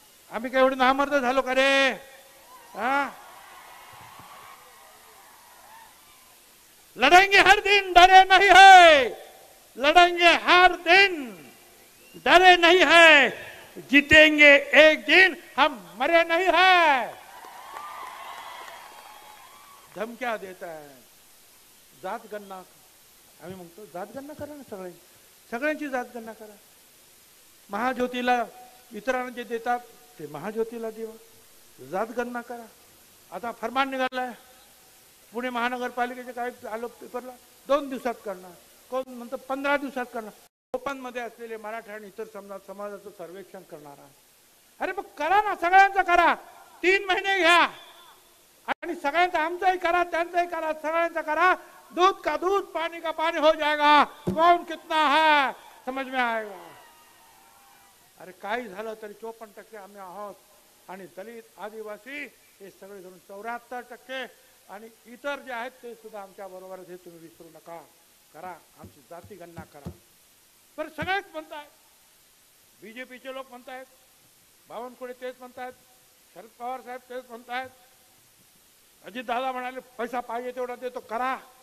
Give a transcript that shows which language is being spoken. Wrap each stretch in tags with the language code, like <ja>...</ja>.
<mr>आम्ही काय एवढे नामर्द झालो का रे?</mr> <hi>लड़ेंगे हर दिन, डरे नहीं है. लड़ेंगे हर दिन, डरे नहीं है. जीतेंगे एक दिन, हम मरे नहीं है.</hi> <mr>धमक्या देत आहे. जातगणना आम्ही म्हणतो, जातगणना करा ना. सगळ्यांची जातगणना करा. महाज्योतीला इतरांना जे देतात ते महाज्योतीला देवा. जातगणना करा. आता फरमान निघालाय पुणे महानगरपालिकेचे काय आलो पेपरला, 2 दिवसात करणार, कोण म्हणतो 15 दिवसात करणार. ओपन मध्ये असलेले मराठा आणि इतर समाजाचं सर्वेक्षण करणार आहे. अरे मग करा ना, सगळ्यांचं करा. 3 महिने घ्या आणि सगळ्यांचं, आमचंही करा, त्यांचंही करा, सगळ्यांचं करा.</mr> <hi>दूध का दूध, पानी का पानी हो जाएगा. कौन कितना है समझ में आएगा.</hi> <mr>अरे काही झालं तरी 54% आम्ही आहोत आणि दलित, आदिवासी हे सगळे धरून 74% आणि इतर जे आहेत ते सुद्धा आमच्या बरोबरच. हे तुम्ही विसरू नका. करा, आमची जाती गणना करा. पण सगळेच म्हणतायत, बीजेपीचे लोक म्हणतायत, बावनकुळे तेच म्हणतायत, शरद पवार साहेब तेच म्हणतायत, अजित दादा म्हणाले पैसा पाहिजे तेवढा देतो, करा.</mr>